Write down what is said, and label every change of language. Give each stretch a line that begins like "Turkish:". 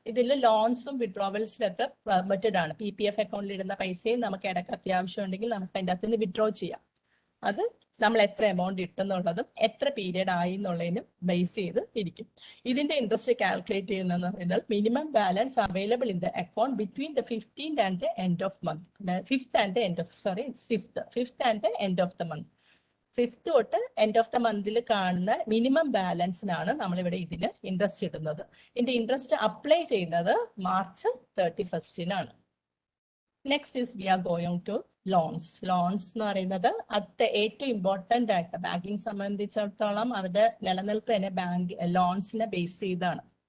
Malayalam: ഇതിൽ ലോൺസും വിഡ്രോവൽസിലൊക്കെ പെർമിറ്റഡ് ആണ്. PPF അക്കൗണ്ടിൽ ഇടുന്ന പൈസയും നമുക്ക് ഇടയ്ക്ക് അത്യാവശ്യം ഉണ്ടെങ്കിൽ നമുക്ക് അതിൻ്റെ അകത്ത് നിന്ന് വിഡ്രോ ചെയ്യാം. അത് നമ്മൾ എത്ര എമൗണ്ട് ഇട്ടെന്നുള്ളതും എത്ര പീരിയഡ് ആയി എന്നുള്ളതിനും ബേസ് ചെയ്ത് ഇരിക്കും. ഇതിന്റെ ഇൻട്രസ്റ്റ് കാൽക്കുലേറ്റ് ചെയ്യുന്നതെന്ന് പറയുന്നത്
English: Minimum balance available in the account between the 15th and the end of month. 5th and the end of 5th and the end of the month.
Malayalam: 5th തൊട്ട് end of the മന്തിൽ കാണുന്ന minimum ബാലൻസിനാണ് നമ്മളിവിടെ ഇതിന് interest ഇടുന്നത്. ഇതിന്റെ interest apply ചെയ്യുന്നത് March 31st.
English: Next is we are going to loans.
Malayalam: Loans എന്ന് പറയുന്നത് അത് ഏറ്റവും ഇമ്പോർട്ടൻ്റ് ആയിട്ട് ബാങ്കിങ് സംബന്ധിച്ചിടത്തോളം അവരുടെ നിലനിൽപ്പ് തന്നെ ബാങ്ക് ലോൺസിനെ ബേസ് ചെയ്താണ്.